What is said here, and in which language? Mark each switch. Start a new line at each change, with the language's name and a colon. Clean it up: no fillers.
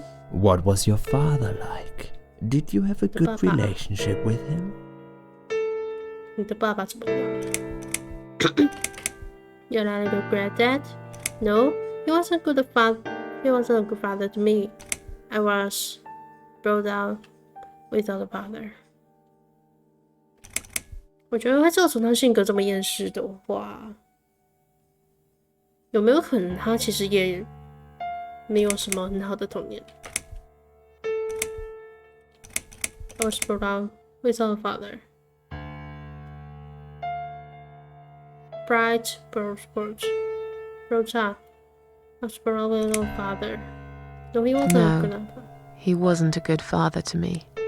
English: What was your father like? Did you have a good relationship with him?
Chinese: 你的爸爸怎么样？
English: You're not a good granddad? No, he wasn't a good father. He wasn't a good father to me. I was brought up without a father.
Chinese: 我觉得会造成他性格这么厌世的话，有没有可能他其实也没有什么很好的童年？
English: I was brought up without a father. Bright, brought up. I was brought up without a father. No, he wasn't a good father. He wasn't a good father to me.